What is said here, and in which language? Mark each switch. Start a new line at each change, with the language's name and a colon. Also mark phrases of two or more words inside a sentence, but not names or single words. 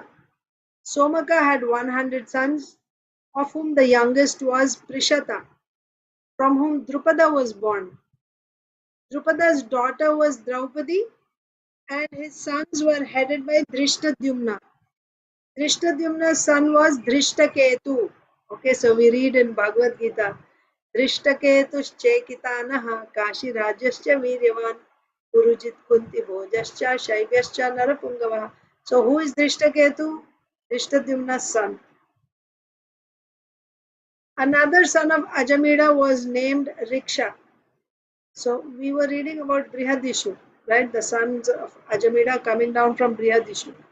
English: Somaka had 100 sons, of whom the youngest was Prishata, from whom Drupada was born. Drupada's daughter was Draupadi, and his sons were headed by Drishtadyumna. Drishtadyumna's son was Drishtaketu. Okay, so we read in Bhagavad Gita,
Sanskrit: Drishtaketuschekitanaha Kashi Rajyascha Viryavan Gurujit Kunti Bhojascha Shaivyascha Narapungavaha.
English: So who is Drishtaketu? Drishtadyumna's son. Another son of Ajamida was named Riksha. So we were reading about Brihadishu, right? The sons of Ajamida coming down from Brihadishu.